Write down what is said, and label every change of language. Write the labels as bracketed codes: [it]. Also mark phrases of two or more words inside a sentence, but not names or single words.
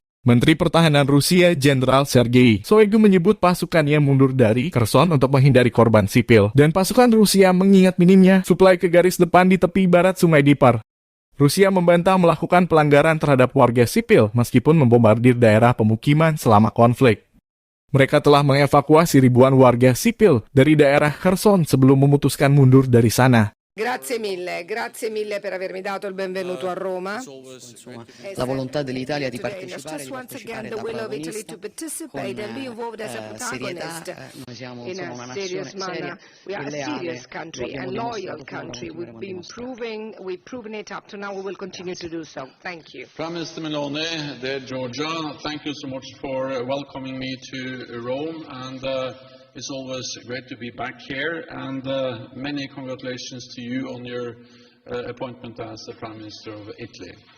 [id] Menteri Pertahanan Rusia Jenderal Sergei Shoigu menyebut pasukannya mundur dari Kherson untuk menghindari korban sipil, dan pasukan Rusia mengingat minimnya suplai ke garis depan di tepi barat Sungai Dnipro. Rusia membantah melakukan pelanggaran terhadap warga sipil meskipun membombardir daerah pemukiman selama konflik. Mereka telah mengevakuasi ribuan warga sipil dari daerah Kherson sebelum memutuskan mundur dari sana. [it] Grazie mille per avermi dato il benvenuto a Roma. La volontà dell'Italia di partecipare [en] the will of Italy to participate and be involved as a protagonist in a serious manner. We are a serious country and loyal country. We've proven it up to now. We will continue to do so. Thank you. Prime Minister Meloni, dear Georgia, thank you so much for welcoming me to Rome, and it's always great to be back here, and many congratulations to you on your appointment as the Prime Minister of Italy.